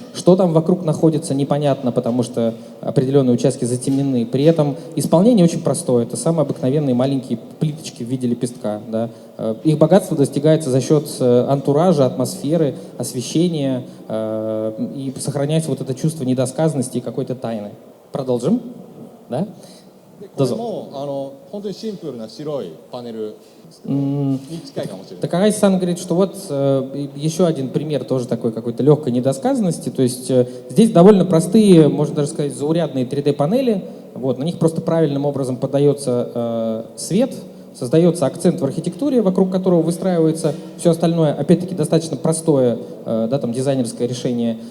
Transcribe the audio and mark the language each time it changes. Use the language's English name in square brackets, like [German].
[Russian] Что там вокруг находится, непонятно, потому что определенные участки затемнены. При этом исполнение очень простое. Это самые обыкновенные маленькие плиточки в виде лепестка. Да. Их богатство достигается за счет антуража, атмосферы, освещения, и сохраняется вот это чувство недосказанности и какой-то тайны. Продолжим? Да? [Japanese] これも本当にシンプルな白いパネルに近いかもしれない。 [Russian] Такахаси-сан говорит, что вот еще один пример тоже такой какой-то легкой недосказанности. То есть здесь довольно простые, можно даже сказать, заурядные 3D-панели. Вот, на них просто правильным образом подается свет, создается акцент в архитектуре, вокруг которого выстраивается все остальное, опять-таки, достаточно простое, да, там, дизайнерское решение.